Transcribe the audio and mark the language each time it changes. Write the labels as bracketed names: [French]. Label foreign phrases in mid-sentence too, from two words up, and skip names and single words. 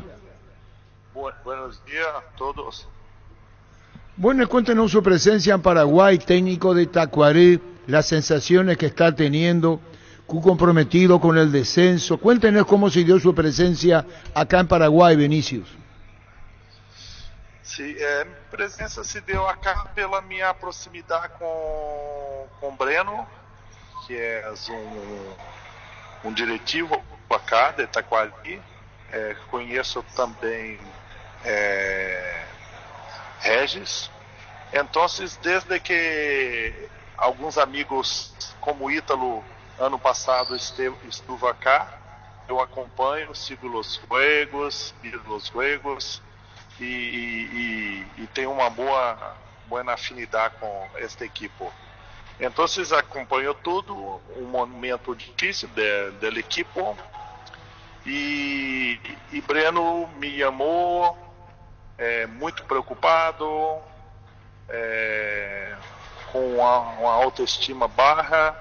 [Spanish] Buenos días a todos. Bueno, cuéntenos su presencia en Paraguay, técnico de Tacuaré, las sensaciones que está teniendo, comprometido con el descenso. Cuéntenos cómo se dio su presencia acá en Paraguay, Vinicius. [Portuguese] Sim, minha presença se deu acá pela minha proximidade com Breno, que é um diretivo acá de Taquari. Conheço também Regis. Então, desde que alguns amigos como Ítalo ano passado [Spanish] estuvo acá, [Portuguese] eu acompanho, sigo os juegos, miro os juegos e tenho uma boa afinidade com esta equipe. Então, acompanho tudo, um momento difícil da equipe e Breno me chamou, muito preocupado, com uma autoestima baixa.